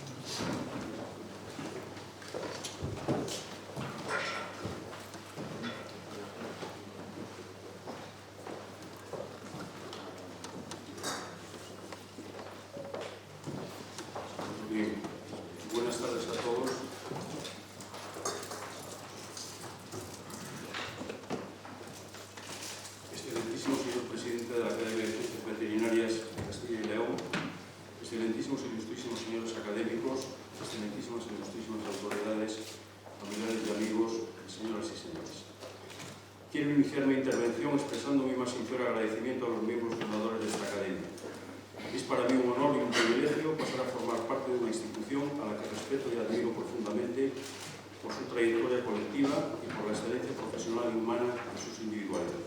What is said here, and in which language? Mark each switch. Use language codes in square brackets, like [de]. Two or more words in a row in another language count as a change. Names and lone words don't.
[es] Bien, buenas tardes a todos. Excelentísimo señor presidente de la Academia de Ciencias Veterinarias de Castilla y León, excelentísimos e ilustrísimos señores académicos, excelentísimas e ilustrísimas autoridades, familiares y amigos, señoras y señores. Quiero iniciar mi intervención expresando mi más sincero agradecimiento a los miembros fundadores de esta academia. Es para mí un honor y un privilegio pasar a formar parte de una institución a la que respeto y admiro profundamente por su trayectoria colectiva y por la excelencia profesional y humana de sus individualidades.